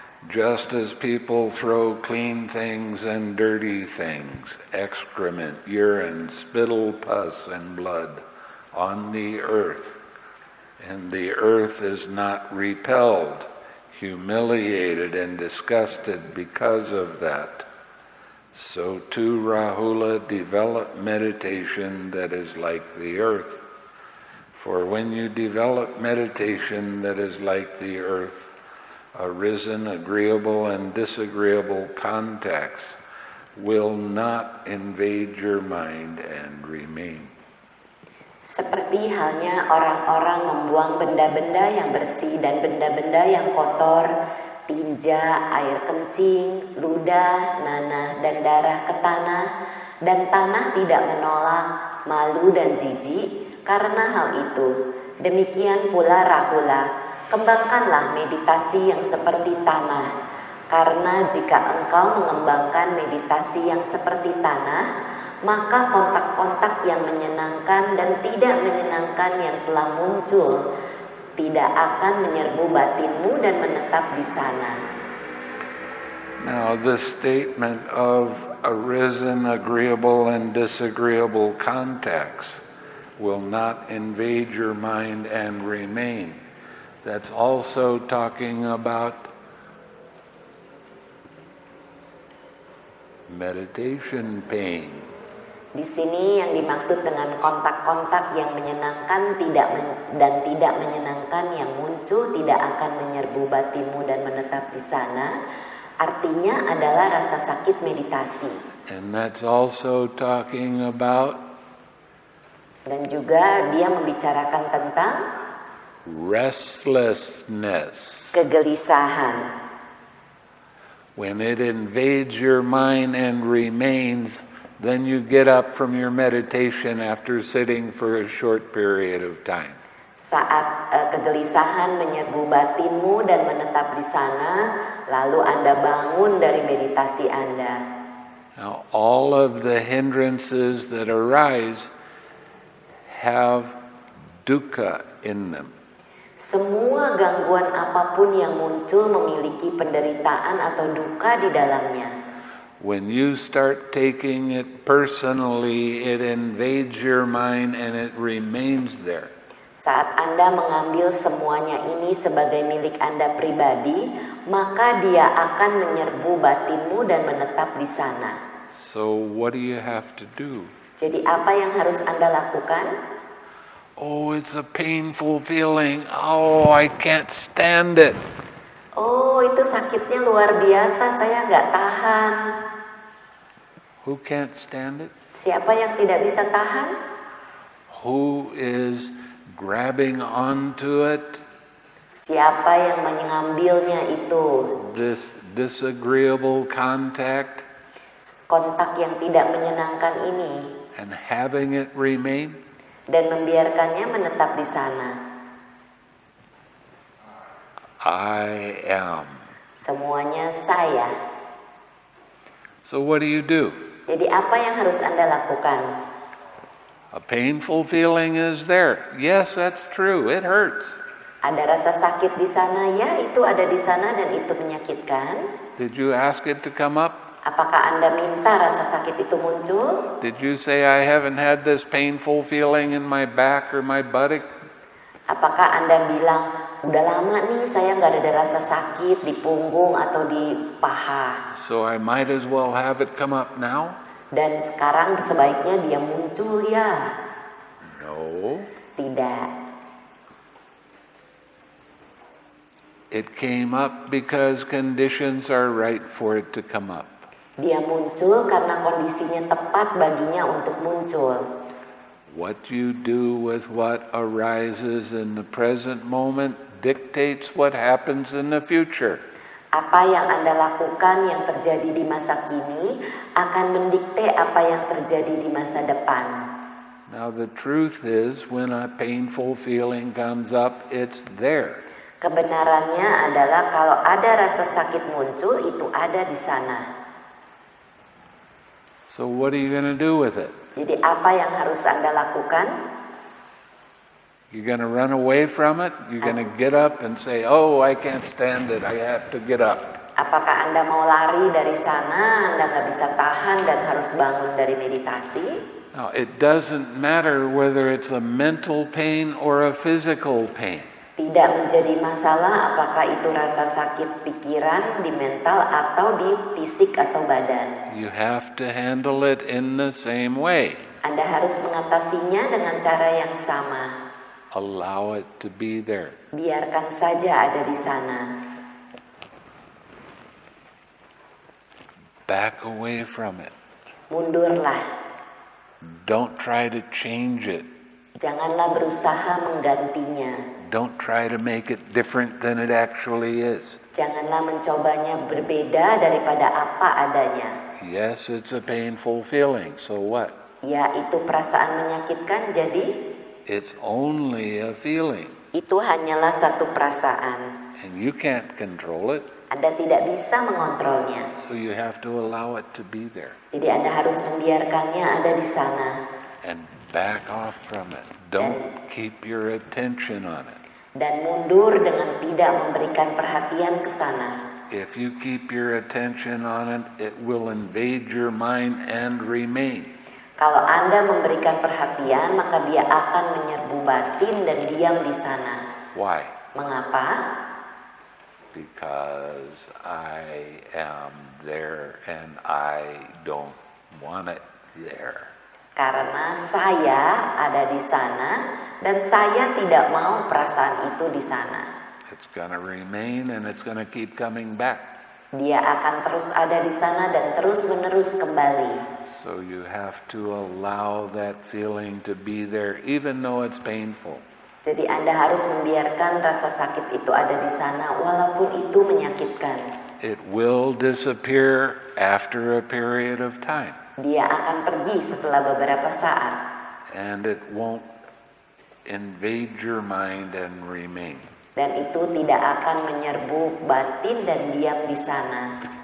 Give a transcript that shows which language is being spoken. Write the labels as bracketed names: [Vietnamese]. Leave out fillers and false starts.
[English] Just as people throw clean things and dirty things, excrement, urine, spittle, pus, and blood, on the earth, and the earth is not repelled, humiliated, and disgusted because of that, so too Rahula, develop meditation that is like the earth. For when you develop meditation that is like the earth, arisen agreeable and disagreeable contacts will not invade your mind and remain. [Indonesian] Seperti halnya orang-orang membuang benda-benda yang bersih dan benda-benda yang kotor, tinja, air kencing, ludah, nanah, dan darah ke tanah, dan tanah tidak menolak, malu dan jijik karena hal itu. Demikian pula Rahula, kembangkanlah meditasi yang seperti tanah, karena jika engkau mengembangkan meditasi yang seperti tanah, maka kontak-kontak yang menyenangkan dan tidak menyenangkan yang telah muncul tidak akan menyerbu batinmu dan menetap di sana. [English] Now, the statement of arisen agreeable and disagreeable contacts will not invade your mind and remain. That's also talking about meditation pain. [Indonesian] Di sini yang dimaksud dengan kontak-kontak yang menyenangkan dan tidak menyenangkan yang muncul tidak akan menyerbu batinmu dan menetap di sana, artinya adalah rasa sakit meditasi. [English] And that's also talking about [Indonesian] Dan juga dia membicarakan tentang [English] restlessness. [Indonesian] kegelisahan. [English] When it invades your mind and remains, then you get up from your meditation after sitting for a short period of time. [Indonesian] Saat kegelisahan menyerbu batinmu dan menetap di sana, lalu Anda bangun dari meditasi Anda. [English] Now, all of the hindrances that arise have dukkha in them. [Indonesian] Semua gangguan apapun yang muncul memiliki penderitaan atau duka di dalamnya. [English] When you start taking it personally, it invades your mind and it remains there. [Indonesian] Saat Anda mengambil semuanya ini sebagai milik Anda pribadi, maka dia akan menyerbu batinmu dan menetap di sana. [English] So what do you have to do? [Indonesian] Jadi apa yang harus Anda lakukan? [English] Oh, it's a painful feeling. Oh, I can't stand it. [Indonesian] Oh, itu sakitnya luar biasa, saya nggak tahan. [English] Who can't stand it? [Indonesian] Siapa yang tidak bisa tahan? [English] Who is grabbing onto it? [Indonesian] Siapa yang mengambilnya itu? [English] This disagreeable contact [Indonesian] Kontak yang tidak menyenangkan ini. [English] and having it remain? [Indonesian] Dan membiarkannya menetap di sana. [English] I am. [Indonesian] Semuanya saya. [English] So what do? [Indonesian] Jadi apa yang harus Anda lakukan? [English] A painful feeling is there. Yes, that's true. It hurts. [Indonesian] Ada rasa sakit di sana, ya itu ada di sana dan itu menyakitkan. [English] Did you ask it to come up? [Indonesian] Apakah Anda minta rasa sakit itu muncul? [English] Did you say, I haven't had this painful feeling in my back or my buttock? [Indonesian] Apakah Anda bilang, udah lama nih saya nggak ada rasa sakit di punggung atau di paha. [English] So I might as well have it come up now? [Indonesian] Dan sekarang sebaiknya dia muncul ya? [English] No. [Indonesian] Tidak. [English] It came up because conditions are right for it to come up. [Indonesian] Dia muncul karena kondisinya tepat baginya untuk muncul. [English] What you do with what arises in the present moment dictates what happens in the future. [Indonesian] Apa yang Anda lakukan yang terjadi di masa kini akan mendikte apa yang terjadi di masa depan. [English] Now the truth is, when a painful feeling comes up, it's there. [Indonesian] Kebenarannya adalah kalau ada rasa sakit muncul, itu ada di sana. [English] So what are you going to do with it? [Indonesian] Jadi apa yang harus Anda lakukan? [English] You're going to run away from it? You're going to get up and say, oh, I can't stand it, I have to get up. [Indonesian] Apakah Anda mau lari dari sana, Anda nggak bisa tahan dan harus bangun dari meditasi? [English] Now, it doesn't matter whether it's a mental pain or a physical pain. [Indonesian] Tidak menjadi masalah apakah itu rasa sakit pikiran, di mental, atau di fisik atau badan. [English] You have to handle it in the same way. [Indonesian] Anda harus mengatasinya dengan cara yang sama. [English] Allow it to be there. [Indonesian] Biarkan saja ada di sana. [English] Back away from it. [Indonesian] Mundurlah. [English] Don't try to change it. [Indonesian] Janganlah berusaha menggantinya. [English] Don't try to make it different than it actually is. [Indonesian] Janganlah mencobanya berbeda daripada apa adanya. [English] Yes, it's a painful feeling, so what? [Indonesian] Ya, itu perasaan menyakitkan, jadi [English] It's only a feeling, [Indonesian] itu hanyalah satu perasaan. [English] and you can't control it, [Indonesian] Anda tidak bisa mengontrolnya. [English] so you have to allow it to be there [Indonesian] Jadi Anda harus membiarkannya ada di sana. [English] and back off from it. Don't keep your attention on it. [Indonesian] Dan mundur dengan tidak memberikan perhatian ke sana. [English] If you keep your attention on it, it will invade your mind and remain. [Indonesian] Kalau Anda memberikan perhatian, maka dia akan menyerbu batin dan diam di sana. [English] Why? [Indonesian] Mengapa? [English] Because I am there and I don't want it there. [Indonesian] Karena saya ada di sana dan saya tidak mau perasaan itu di sana. [English] It's going to remain and it's going to keep coming back. [Indonesian] Dia akan terus ada di sana dan terus-menerus kembali. [English] So you have to allow that feeling to be there even though it's painful. [Indonesian] Jadi Anda harus membiarkan rasa sakit itu ada di sana walaupun itu menyakitkan. [English] It will disappear after a period of time. [Indonesian] Dia akan pergi setelah beberapa saat. [English] And it won't invade your mind and remain. [Indonesian] Dan itu tidak akan menyerbu batin dan diam di sana.